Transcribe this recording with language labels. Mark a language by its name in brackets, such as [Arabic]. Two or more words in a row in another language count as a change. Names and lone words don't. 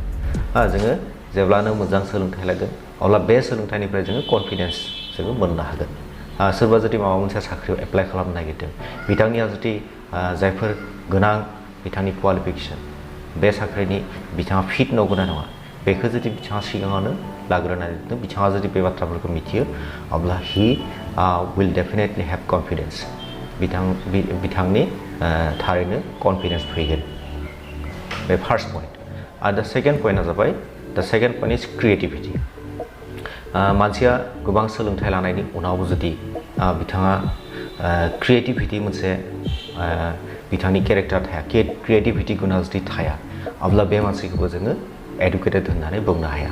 [Bodo] जोङो जेब्लानो मोजां सोलोंथाइ लागोन अब्ला बे सोलोंथाइनिफ्राय जोङो कन्फिडेन्स जोङो मोननो हागोन। सोरबा जुदि माबा मोनसे साख्रियाव एप्लाइ खालामनो नागिरदों बिथांनिया जुदि जायफोर गोनां बिथांनि क्वालिफिकेसन बे साख्रिनि बिथाङा फिट नंगौना नङा बेखौ जुदि बिथाङा सिगाङावनो लाग्रोनानै दोनदों, बिथाङा जुदि बे बाथ्राफोरखौ मिथियो अब्ला [English] he will definitely have confidence. [Bodo] बिथांनि थारैनो कन्फिडेन्स फैगोन। बे [English] first point. आरो the second point जाबाय the second point is creativity. [Bodo] मानसिया गोबां सोलोंथाइ लानायनि उनावबो जुदि बिथाङा क्रिएटिभिटि मोनसे बिथांनि केरेक्टार थाया, क्रिएटिभिटि गुना जुदि थाया अब्ला बे मानसिखौबो जोङो एडुकेटेड होननानै बुंनो हाया।